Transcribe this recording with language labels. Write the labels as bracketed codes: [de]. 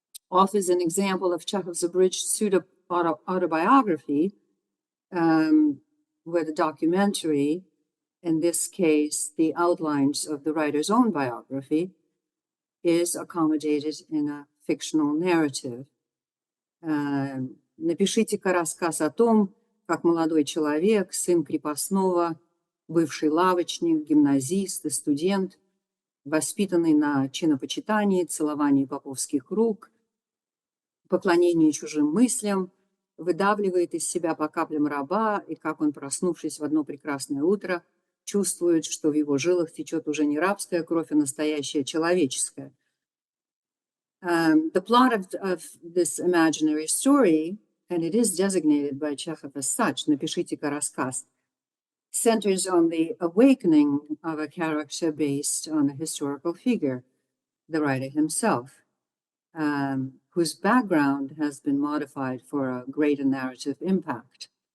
[en] Offers an example of Chekhov's abridged pseudo-autobiography, where the documentary, in this case, the outlines of the writer's own biography, is accommodated in a fictional narrative. [ru] Напишите-ка рассказ о том, как молодой человек, сын крепостного, бывший лавочник, гимназист и студент, воспитанный на чинопочитании, целовании поповских рук, поклонении чужим мыслям, выдавливает из себя по каплям раба, и как он, проснувшись в одно прекрасное утро, чувствует, что в его жилах течет уже не рабская кровь, а настоящая человеческая. [en] The plot of this imaginary story, and it is designated by Chekhov as such, [ru] «Напишите-ка рассказ», [en] centers on the awakening of a character based on a historical figure, the writer himself, whose background has been modified for a greater narrative impact.